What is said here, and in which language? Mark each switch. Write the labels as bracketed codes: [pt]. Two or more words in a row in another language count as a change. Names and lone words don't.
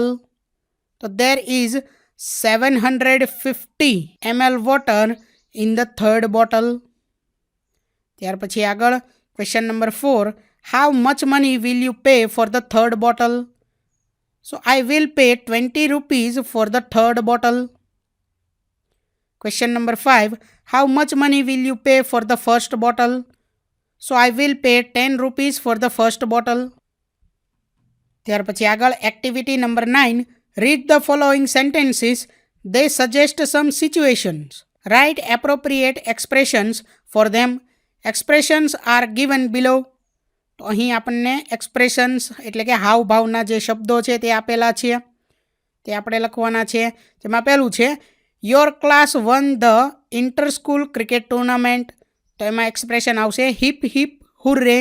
[en] તો There is 750 ml water in the third bottle. [gu] ત્યાર પછી આગળ [en] Question number 4 how much money will you pay for the third bottle. So I will pay 20 rupees for the third bottle. Question number 5. How much money will you pay for the first bottle? So I will pay 10 rupees for the first bottle. [gu] ત્યાર પછી આગળ [en] activity number [gu] 9. [en] Read the following sentences. They suggest some situations. Write appropriate expressions for them. Expressions are given below. [gu] તો અહીં આપણને એક્સપ્રેશન્સ એટલે કે હાવભાવના જે શબ્દો છે તે આપેલા છે, તે આપણે લખવાના છે. જેમાં પહેલું છે [en] Your class won the inter school cricket tournament. [gu] તો એમાં એક્સપ્રેશન આવશે [en] hip hip hurray.